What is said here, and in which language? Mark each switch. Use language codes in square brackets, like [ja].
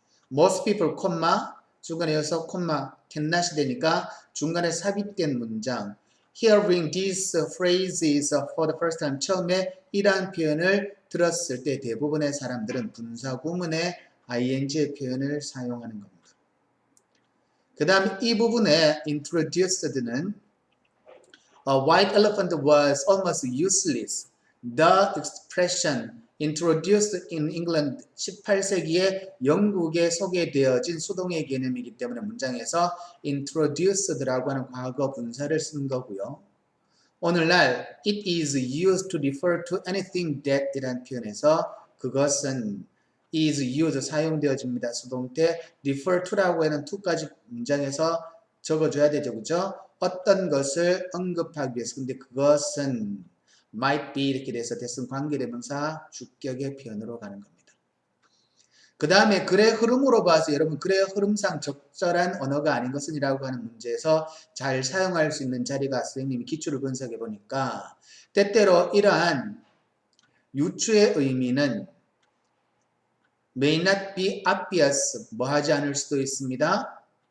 [ko] Most people, 중간에 이어서 cannot이 되니까 중간에 삽입된 문장 [en] Hearing these phrases for the first time, [ko] 처음에 이러한 표현을 들었을 때 대부분의 사람들은 분사 구문에 ing의 표현을 사용하는 겁니다. 그 다음에 이 부분에 [en] introduced는 A white elephant was almost useless. The expression introduced in England [ko] 18세기에 영국에 소개되어진 수동의 개념이기 때문에 문장에서 introduced라고 하는 과거 분사를 쓴 거고요. 오늘날 [en] it is used to refer to anything that [ko] 이라는 표현에서 그것은 [en] is used [ko] 사용되어집니다. 수동태 refer to라고 하는 to까지 문장에서 적어줘야 되죠. 그죠? 어떤 것을 언급하기 위해서. 근데 그것은 might be 이렇게 돼서 대승 관계대명사 주격의 표현으로 가는 겁니다. 그 다음에 글의 흐름으로 봐서 여러분 글의 흐름상 적절한 언어가 아닌 것은 이라고 하는 문제에서 잘 사용할 수 있는 자리가 선생님이 기출을 분석해 보니까 때때로 이러한 유추의 의미는 [en] may not be obvious [ko] 뭐하지 않을 수도 있습니다.